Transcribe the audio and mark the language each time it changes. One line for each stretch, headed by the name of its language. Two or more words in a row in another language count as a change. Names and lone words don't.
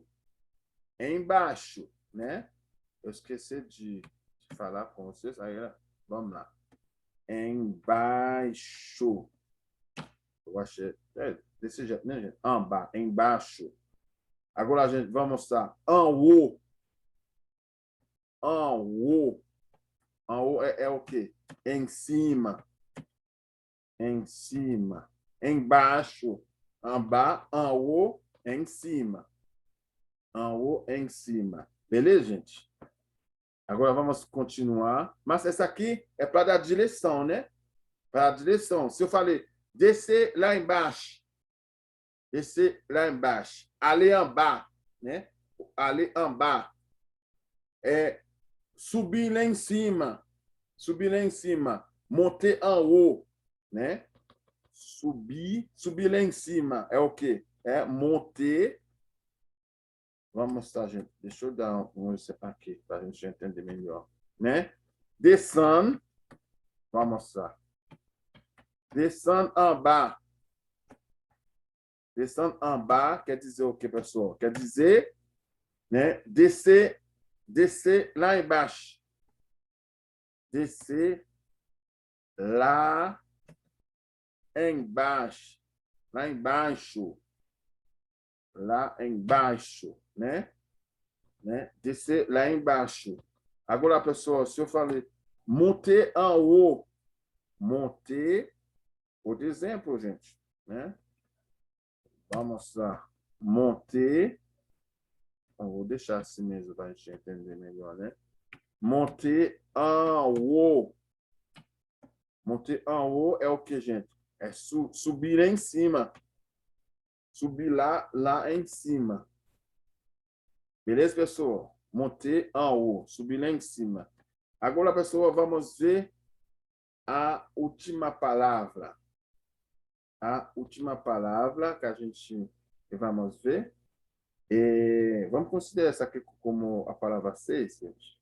Portuguese: Embaixo, né? Eu esqueci de falar com vocês. Aí, vamos lá. Embaixo. Eu achei. Desse jeito, né, gente? Amba, embaixo. Agora a gente vai mostrar.
French: En haut. En haut
Portuguese: é o quê? Em cima. Em cima. Embaixo.
French: En bas, en haut,
Portuguese: em cima.
French: En haut,
Portuguese: em cima. Beleza, gente? Agora vamos continuar. Mas essa aqui é para dar direção, né? Para a direção. Se eu falei, descer lá embaixo. Descer lá embaixo.
French: Aller en bas, né? Aller en bas.
Portuguese: subir lá em cima. Subir lá em cima.
French: Monter en haut,
Portuguese: né? Subir lá em cima. É o quê? É monter. Vamos mostrar, gente. Deixa eu dar um exemplo aqui, para a gente entender melhor. Né? Descendre. Vamos mostrar.
French: Descendre en bas. Descendre en bas
Portuguese: quer dizer o quê, pessoal? Quer dizer, né? Descer lá embaixo. Descer lá embaixo. Lá embaixo. Lá embaixo, né? Descer lá embaixo. Agora, pessoal, se eu falei
French: monter en haut, monter,
Portuguese: por exemplo, gente, né? Vamos lá. Monter, vou deixar assim mesmo para a gente entender melhor, né?
French: Monter en haut. Monter en haut
Portuguese: é o que, gente? É subir em cima. Subir lá em cima. Beleza, pessoal?
French: Monter en haut.
Portuguese: Subir lá em cima. Agora, pessoal, vamos ver a última palavra. A última palavra que a gente vamos ver. Vamos considerar essa aqui como a palavra 6, gente.